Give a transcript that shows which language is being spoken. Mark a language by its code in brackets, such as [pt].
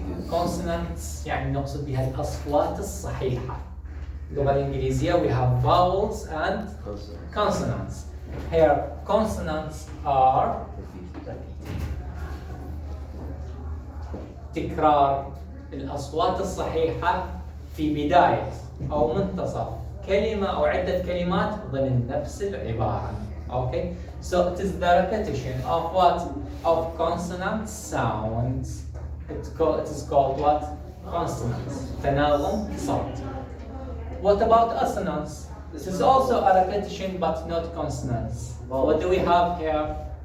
[ar] Consonants يعني نقصد بها الأصوات الصحيحة. اللغة الإنجليزية [en] we have vowels and consonants. Here consonants are [ar] تكرار الأصوات الصحيحة في بداية أو منتصف كلمة أو عدة كلمات ضمن نفس العبارة. [en] Okay? So it is the repetition of what? Of consonant sounds. It is called what? Consonants. [ar] تناغم صوتي. [en] What about assonants? This is also a repetition but not consonants. What do we have here?